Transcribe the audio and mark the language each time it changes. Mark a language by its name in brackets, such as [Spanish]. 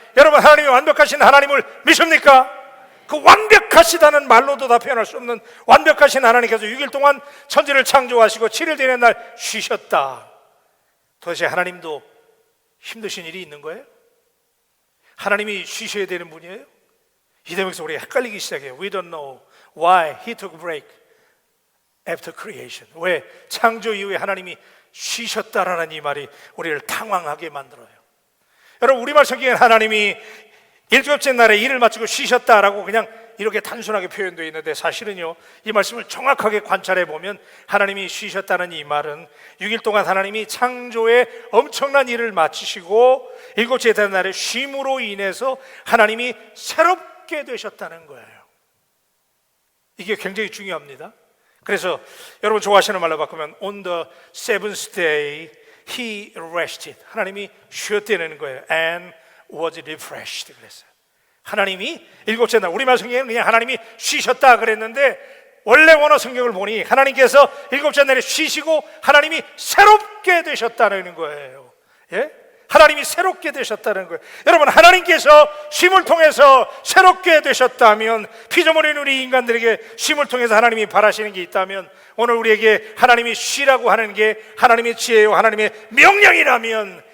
[Korean] 여러분, 하나님이 완벽하신 하나님을 믿습니까? 그 완벽하시다는 말로도 다 표현할 수 없는 완벽하신 하나님께서 6일 동안 천지를 창조하시고 7일 되는 날 쉬셨다. 도대체 하나님도 힘드신 일이 있는 거예요? 하나님이 쉬셔야 되는 분이에요? 이 대목에서 우리가 헷갈리기 시작해요. [English] We don't know why he took a break after creation. [Korean] 왜 창조 이후에 하나님이 쉬셨다라는 이 말이 우리를 당황하게 만들어요. 여러분, 우리말 성경에 하나님이 일곱째 날에 일을 마치고 쉬셨다라고 그냥 이렇게 단순하게 표현되어 있는데, 사실은요, 이 말씀을 정확하게 관찰해 보면 하나님이 쉬셨다는 이 말은 6일 동안 하나님이 창조의 엄청난 일을 마치시고 일곱째 날에 쉼으로 인해서 하나님이 새롭게 되셨다는 거예요. 이게 굉장히 중요합니다. 그래서 여러분 좋아하시는 말로 바꾸면 [English] On the seventh day he rested. [Korean] 하나님이 쉬었다는 거예요. [English] And was refreshed [Korean] 그랬어요. 하나님이 일곱째 날, 우리말 성경에는 그냥 하나님이 쉬셨다 그랬는데 원래 원어 성경을 보니 하나님께서 일곱째 날에 쉬시고 하나님이 새롭게 되셨다는 거예요. 예? 하나님이 새롭게 되셨다는 거예요. 여러분, 하나님께서 쉼을 통해서 새롭게 되셨다면, 피조물인 우리 인간들에게 쉼을 통해서 하나님이 바라시는 게 있다면, 오늘 우리에게 하나님이 쉬라고 하는 게 하나님의 지혜요 하나님의 명령이라면